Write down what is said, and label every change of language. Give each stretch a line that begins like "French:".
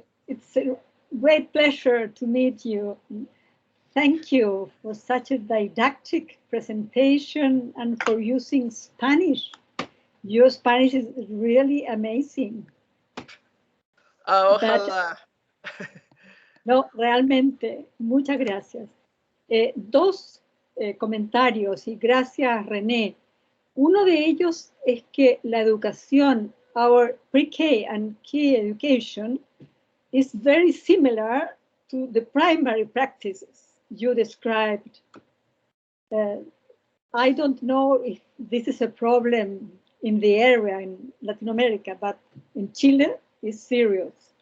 English: It's a great pleasure to meet you. Thank you for such a didactic presentation and for using Spanish. Your Spanish is really amazing.
Spanish: Ojalá. No, realmente, muchas gracias. Dos comentarios y gracias, René. Uno de ellos es que la educación,
English: our pre-K and K education, is very similar to the primary practices you described. I don't know if this is a problem in the area in Latin America, but in Chile, it's serious.